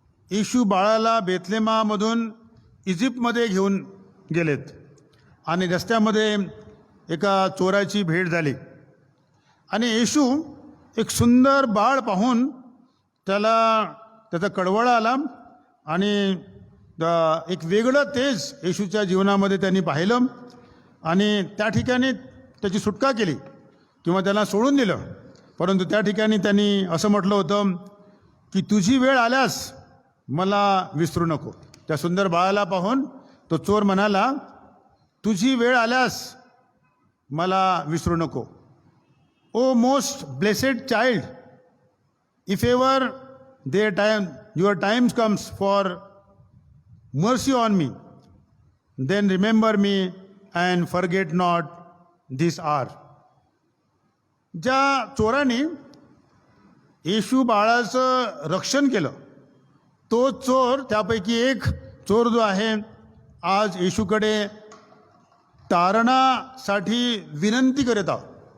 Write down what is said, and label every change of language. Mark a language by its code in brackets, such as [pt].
[mr] येशू बाळाला बेथलेमामधून इजिप्तमध्ये घेऊन गेलेत आणि रस्त्यामध्ये एका चोराची भेट झाली आणि येशू एक सुंदर बाळ पाहून त्याचा कळवळा आला आणि एक वेगळं तेज येशूच्या जीवनामध्ये त्यांनी पाहिलं आणि त्या ठिकाणी त्याची सुटका केली किंवा त्याला सोडून दिलं. परंतु त्या ठिकाणी त्यांनी असं म्हटलं होतं की तुझी वेळ आल्यास मला विसरू नको. त्या सुंदर बाळाला पाहून तो चोर म्हणाला, तुझी वेळ आल्यास मला विसरू नको. [en] O most blessed child, if ever your times comes for mercy on me, then remember me and forget not this hour. [mr] ज्या चोराने येशू बाळाचं रक्षण केलं, तो चोर, त्यापैकी एक चोर जो आहे, आज येशूकडे तारणासाठी विनंती करत आहोत.